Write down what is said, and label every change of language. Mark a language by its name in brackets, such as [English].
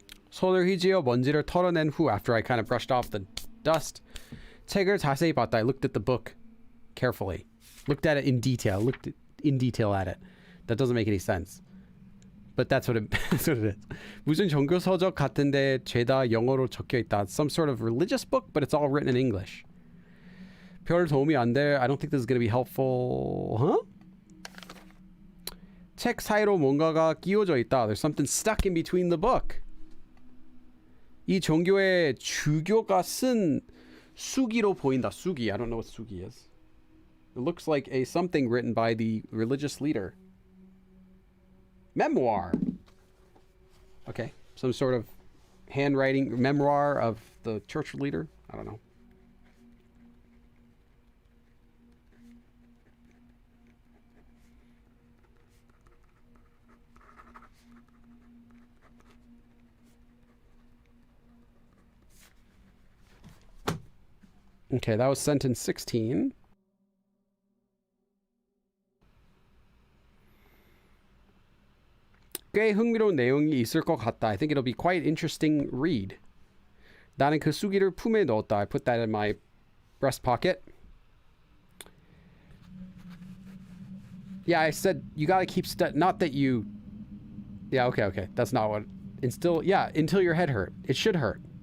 [Korean] 손을 휘저어 먼지를 털어낸 후, [English] after I kind of brushed off the dust, [Korean] 책을 자세히 봤다. [English] I looked at the book carefully. Looked at it in detail. Looked in detail at it. That doesn't make any sense. But that's what it is. [Korean] 무슨 종교 서적 같은데 죄다 영어로 적혀 있다. [English] Some sort of religious book, but it's all written in English. [Korean] 별 도움이 안 돼. [English] I don't think this is going to be helpful. Huh? [Korean] 책 사이로 뭔가가 끼워져 있다. [English] There's something stuck in between the book. [Korean] 이 종교의 주교가 쓴 수기로 보인다. 수기. [English] I don't know what 수기 is. It looks like a something written by the religious leader. Memoir. Okay. Some sort of handwriting memoir of the church leader. I don't know. Okay, that was sentence 16. [Korean] 꽤 흥미로운 내용이 있을 것 같다. [English] I think it'll be quite interesting read. [Korean] 나는 그 수기를 품에 넣었다. [English] I put that in my breast pocket. Yeah, I said you gotta keep not that you... Yeah, okay. That's not what... Until your head hurt. It should hurt.